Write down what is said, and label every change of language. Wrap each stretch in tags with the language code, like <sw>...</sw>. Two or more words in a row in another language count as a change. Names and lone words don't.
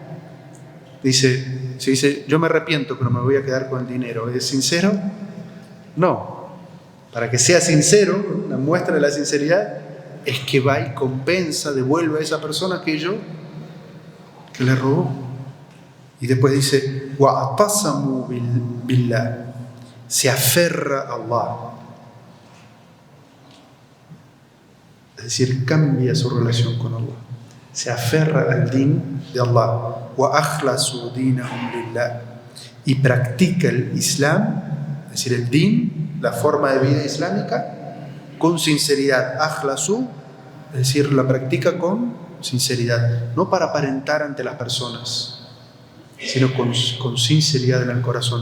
<es>Se dice, yo me arrepiento, pero me voy a quedar con el dinero. ¿Es sincero? No. Para que sea sincero, la muestra de la sinceridad es que va y compensa, devuelve a esa persona aquello que le robó. Y después dice,</es> <ar>وَاعْتَصَمُوا بِاللَّهِ.</ar> <es>Se aferra a Allah. Es decir, cambia su relación con Allah. Se aferra al din de Allah.</es> <ar>وَأَخْلَصُوا دِينَهُمْ لِلَّهِ.</ar> <es>Y practica el Islam, es decir, el din, la forma de vida islámica, con sinceridad. Akhlasu, es decir, la practica con sinceridad. No para aparentar ante las personas, sino con sinceridad en el corazón.</es>